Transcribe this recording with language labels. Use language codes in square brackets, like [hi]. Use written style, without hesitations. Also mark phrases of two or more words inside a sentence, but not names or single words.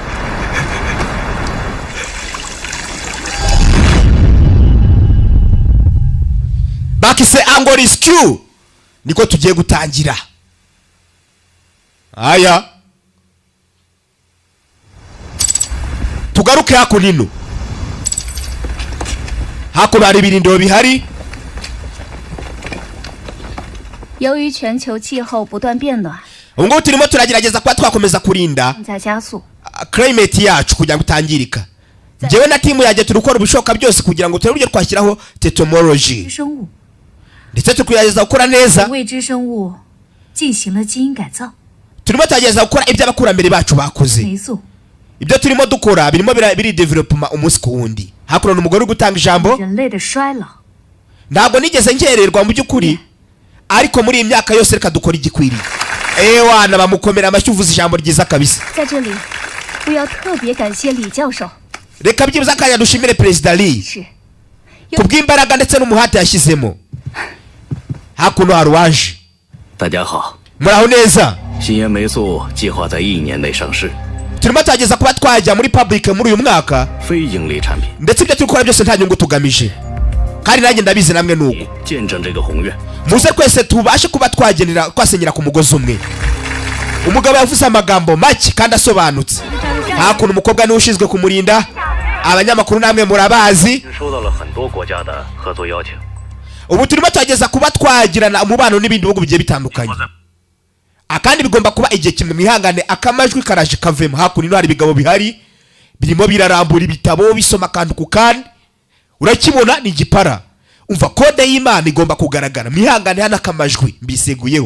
[rw] Bakise ango rescue niko tugiye gutangira. Aya tugaruke hakunino. Hakuno hari ibirindiro bihari. [zh] 由于全球气候不断变暖， [rw] ngo turimo turagerageza kwa twakomeza kurinda [zh] 在加速。 [rw] climate yacu kugira gutangirika. Jewe na timu yaje turukora ubishoka byose kugira ngo turebe twashyiraho technology. [zh] 生物 [rw] ndetse tukugerageza gukora neza. [zh] 未知生物进行了基因改造。 [rw] turimo tugerageza gukora ibyo abakurambere bacu bakoze. [zh] 霉素 [rw] ibyo turimo dukora birimo biri development umunsi ku wundi. Hakuno n'umugore gutanga ijambo. [zh] 人类的衰老。 [rw] ntabwo nigeze ngererwa mu by'ukuri ariko muri iyi myaka yose reka dukora igikwiriye. Wana bamukomera amashyi uvuze ijambo ryiza kabisa. [zh] 在这里，我要特别感谢李教授。 [rw] reka byibuze akanya dushimire Perezida Lee [zh] 是 [rw] kubw'imbaraga ndetse n'umuhate yashyizemo. Hakuno hari uwaje. [zh] 大家好， [rw] muraho neza. [zh] 新烟霉素计划在1年内上市， [rw] turimo twageza kuba twajya muri public muri uyu mwaka [zh] 非盈利产品， [rw] ndetse ibyo turikora byose nta nyungu tugamije kandi nanjye ndabizi namwe nuko. [zh] 见证这个宏愿。 [rw] muze twese tubashe kuba twasenyera ku mugozi umwe. Umugabo yavuze amagambo make kandi asobanutse. Hakuno umukobwa niwe ushinzwe kumurinda. Abanyamakuru namwe murabazi. [zh] 收到了很多国家的合作邀请。 [rw] ubu turimo twageza kuba twagirana umubano n'ibindi bihugu bigiye bitandukanye. Akandi bigomba kuba igihe kimwe mwihangane akamajwi karaje kavemo. Hakuno hari ibigabo bihari birimo birarambura ibitabo bisoma kandi ku kandi. Urakibona ni igipara. Umva kode y'Imana igomba kugaragara. Mwihangane hana akamajwi mbiseguyeho.